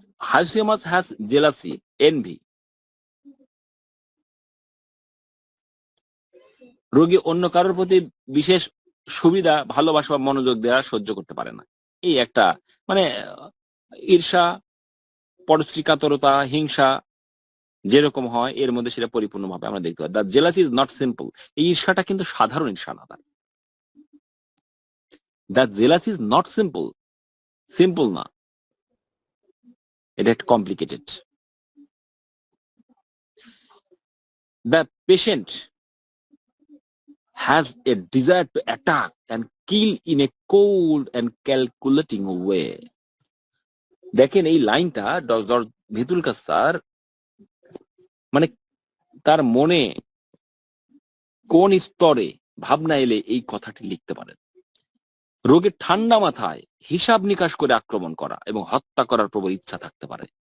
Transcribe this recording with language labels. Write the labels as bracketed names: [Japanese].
[English] Hashimoto's has jealousy, envy. [Bangla] রোগী অন্য কারোর প্রতি বিশেষ সুবিধা, ভালোবাসা বা মনোযোগ দেওয়া সহ্য করতে পারে না। এই একটা মানে ঈর্ষা, পরশ্রীকাতরতা, হিংসা যেরকম হয় এর মধ্যে সেটা পরিপূর্ণভাবে আমরা দেখতে পাই। [English] The jealousy is not simple. [Bangla] এই ঈর্ষাটা কিন্তু সাধারণ ঈর্ষা না। [English] the jealousy is not simple [Bangla] না, এটা একটা complicated. [English] The patient has a desire to attack and kill in a cold and calculating way. [Bangla] দেখেন এই লাইনটা জর্জ ভিতুল কাস্তার মানে তার মনে কোন স্তরে ভাবনা এলে এই কথাটি লিখতে পারেন। রোগের ঠান্ডা মাথায় হিসাব নিকাশ করে আক্রমণ করা এবং হত্যা করার প্রবল ইচ্ছা থাকতে পারে।